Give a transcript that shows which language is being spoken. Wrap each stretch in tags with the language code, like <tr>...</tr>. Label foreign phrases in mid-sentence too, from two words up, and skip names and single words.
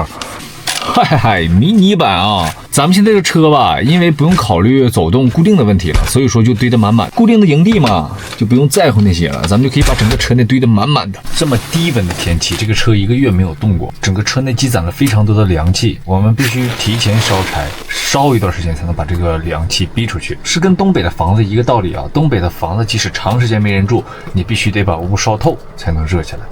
<zh>嗨，迷你版啊！咱們現在這車吧，因為不用考慮走動固定的問題了，所以說就堆得滿滿。固定的營地嘛，就不用在乎那些了，咱們就可以把整個車內堆得滿滿的。這麼低溫的天氣，這個車1個月沒有動過，整個車內積攢了非常多的涼氣，我們必須提前燒柴，燒一段時間才能把這個涼氣逼出去。是跟東北的房子一個道理啊，東北的房子即使長時間沒人住，你必須得把屋燒透才能熱起來。</zh>